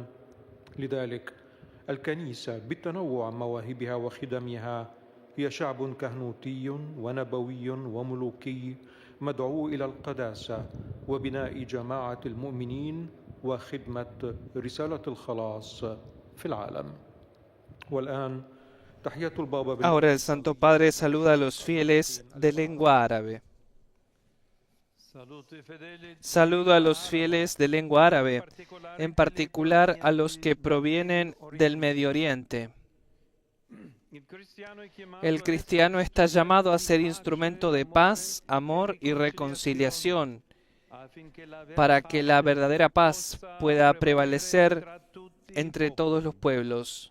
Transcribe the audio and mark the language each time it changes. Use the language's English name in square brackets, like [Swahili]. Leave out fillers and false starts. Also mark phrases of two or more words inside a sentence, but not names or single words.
[Arabic] لذلك الكنيسة بتنوع مواهبها وخدمها هي شعب كهنوتي ونبوي وملوكي مدعو إلى القداسة وبناء جماعة المؤمنين وخدمة رسالة الخلاص في العالم. والآن تحية البابا. [Spanish] Ahora el Santo Padre saluda a los fieles de lengua árabe. Saludo a los fieles de lengua árabe, en particular a los que provienen del Medio Oriente. El cristiano está llamado a ser instrumento de paz, amor y reconciliación, para que la verdadera paz pueda prevalecer entre todos los pueblos.